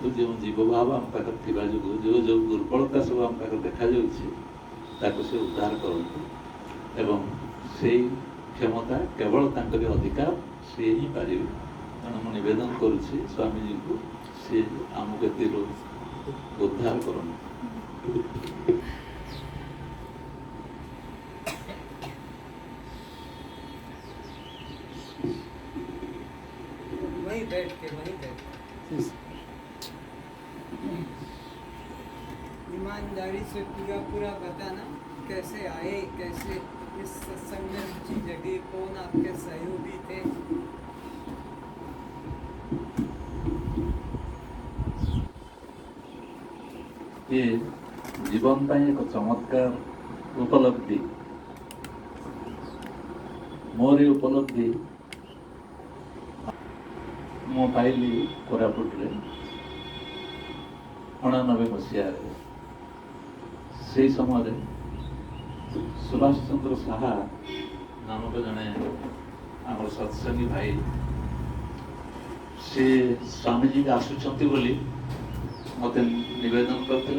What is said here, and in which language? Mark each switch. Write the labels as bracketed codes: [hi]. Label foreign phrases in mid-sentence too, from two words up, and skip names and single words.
[or] ଯେଉଁ ଜୀବଭାବ ଆମ ପାଖରେ ଥିବା ଯୋଗୁଁ ଯେଉଁ ଦୁର୍ବଳତା ସବୁ ଆମ ପାଖରେ ଦେଖାଯାଉଛି, ତାକୁ ସେ ଉଦ୍ଧାର କରନ୍ତୁ। ଏବଂ ସେଇ କ୍ଷମତା କେବଳ ତାଙ୍କରି ଅଧିକାର, ସିଏ ହିଁ ପାରିବେ। ତେଣୁ ମୁଁ ନିବେଦନ କରୁଛି ସ୍ୱାମୀଜୀଙ୍କୁ, ସିଏ ଆମକୁ ଏଥିରୁ ଉଦ୍ଧାର କରନ୍ତୁ। [hi] वहीं बैठ के ईमानदारी से पूरा बताना, कैसे आए, कैसे इस सत्संग में रुचि जगी, कौन आपके सहयोगी थे। [or] ये जीवन ପାଇଁ ଏକ ଚମତ୍କାର ଉପଲବ୍ଧି। ମୋର ଏ ଉପଲବ୍ଧି ମୁଁ ପାଇଲି କୋରାପୁଟରେ 89 ମସିହାରେ। ସେହି ସମୟରେ ସୁଭାଷ ଚନ୍ଦ୍ର ସାହା ନାମକ ଜଣେ ଆମର ସତ୍ସଙ୍ଗୀ ଭାଇ, ସେ ସ୍ୱାମୀଜୀ ଆସୁଛନ୍ତି ବୋଲି ମୋତେ ନିବେଦନ କରିଥିଲେ।